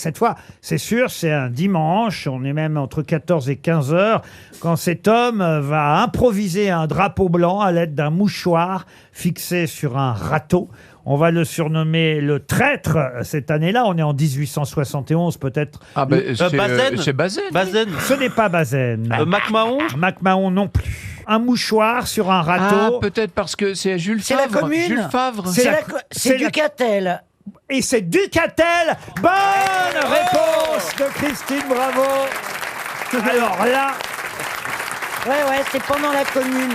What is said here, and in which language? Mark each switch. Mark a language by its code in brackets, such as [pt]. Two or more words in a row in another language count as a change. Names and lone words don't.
[fr] Cette fois, c'est sûr, c'est un dimanche. On est même entre 14 et 15 heures quand cet homme va improviser un drapeau blanc à l'aide d'un mouchoir fixé sur un râteau. On va le surnommer le traître cette année-là. On est en 1871 peut-être. Ah ben, c'est Bazaine. Bazaine. Ce n'est pas Bazaine. MacMahon. MacMahon non plus. Un mouchoir sur un râteau. Ah, peut-être parce que c'est Jules C'est Favre. la commune. Jules Favre. C'est Ducatel. Et c'est Ducatel. Bonne réponse de Christine Bravo. Alors là... Ouais, c'est pendant la commune.